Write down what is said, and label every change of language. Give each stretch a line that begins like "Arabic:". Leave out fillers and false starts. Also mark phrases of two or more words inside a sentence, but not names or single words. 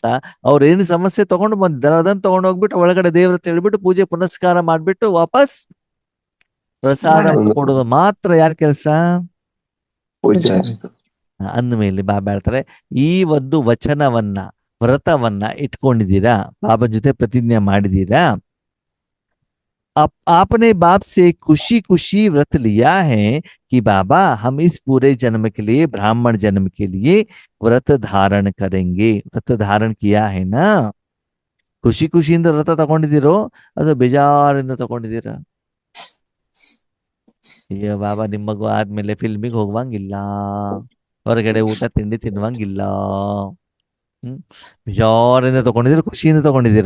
Kannada: ಅವ್ರೇನು ಸಮಸ್ಯೆ ತಗೊಂಡು ಬಂದಿದ್ದಾರೆ ಅದನ್ನ ತಗೊಂಡು ಹೋಗ್ಬಿಟ್ಟು ಒಳಗಡೆ ದೇವ್ರ ಹೇಳ್ಬಿಟ್ಟು ಪೂಜೆ ಪುನಸ್ಕಾರ ಮಾಡ್ಬಿಟ್ಟು ವಾಪಸ್ ಪ್ರಸಾದ ಕೊಡೋದು ಮಾತ್ರ ಯಾರ ಕೆಲಸ? ಪೂಜೆ ಅಂದ್ಮೇಲೆ ಬಾಬಾ ಹೇಳ್ತಾರೆ, ಈ ಒಂದು ವಚನವನ್ನ ವ್ರತವನ್ನ ಇಟ್ಕೊಂಡಿದ್ದೀರಾ, ಬಾಬಾ ಜೊತೆ ಪ್ರತಿಜ್ಞೆ ಮಾಡಿದೀರಾ.
Hindi: आपने बाप से खुशी खुशी व्रत लिया है कि बाबा हम इस पूरे जन्म के लिए, ब्राह्मण जन्म के लिए व्रत धारण करेंगे. व्रत धारण किया है ना?
Kannada: ಖುಷಿ ಖುಷಿಯಿಂದ ವ್ರತ ತಗೊಂಡಿದ್ದೀರೋ ಅದು ಬೇಜಾರಿಂದ ತಗೊಂಡಿದ್ದೀರ? ಅಯ್ಯೋ ಬಾಬಾ ನಿಮ್ಮ ಮಗು ಆದ್ಮೇಲೆ ಫಿಲ್ಮಿಗೆ ಹೋಗುವಂಗಿಲ್ಲ, ಹೊರಗಡೆ ಊಟ ತಿಂಡಿ ತಿನ್ನುವಂಗಿಲ್ಲ, ಬೇಜಾರಿಂದ ತಗೊಂಡಿದ್ದೀರ ಖುಷಿಯಿಂದ ತಗೊಂಡಿದ್ದೀರ?